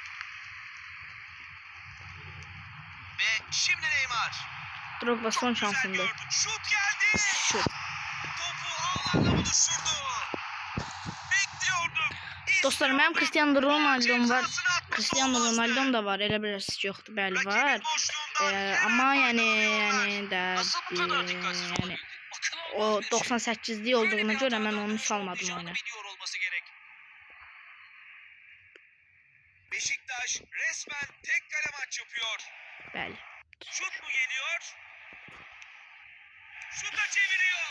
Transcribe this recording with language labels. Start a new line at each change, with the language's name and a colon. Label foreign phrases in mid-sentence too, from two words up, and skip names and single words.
Turkish: Ve şimdi Neymar. Drogba Çok son güzel şansındır. gördü. Şut geldi. Şut. Topu ağlarla buluşturdu. Bekliyordum.
Azerbaijani: Dostlar, mənim
Turkish: İstiyordum.
Azerbaijani: Cristiano Ronaldo'm var.
Turkish: Cezasını atması
Azerbaijani: Cristiano
Turkish: olmazdı.
Azerbaijani: Ronaldo'm da var. Elə bilərsiniz yoxdur, bəli
Turkish: Rakibin
Azerbaijani: var.
Turkish: boşluğundan hemen
Azerbaijani: Amma yəni
Turkish: faydalanıyorlar.
Azerbaijani: də
Turkish: Nasıl bu kadar dikkatsiz
Azerbaijani: yəni
Turkish: olabildi? Akıl
Azerbaijani: o
Turkish: almaz bir şey.
Azerbaijani: 98'li olduğuna
Turkish: Böyle bir
Azerbaijani: görə mən
Turkish: hatadan
Azerbaijani: onu
Turkish: hiç
Azerbaijani: salmadım
Turkish: olmayacağını
Azerbaijani: oyuna.
Turkish: biliyor olması gerek. Beşiktaş resmen tek kale maç yapıyor.
Azerbaijani: Bəli.
Turkish: Şut mu geliyor? Şuta çeviriyor.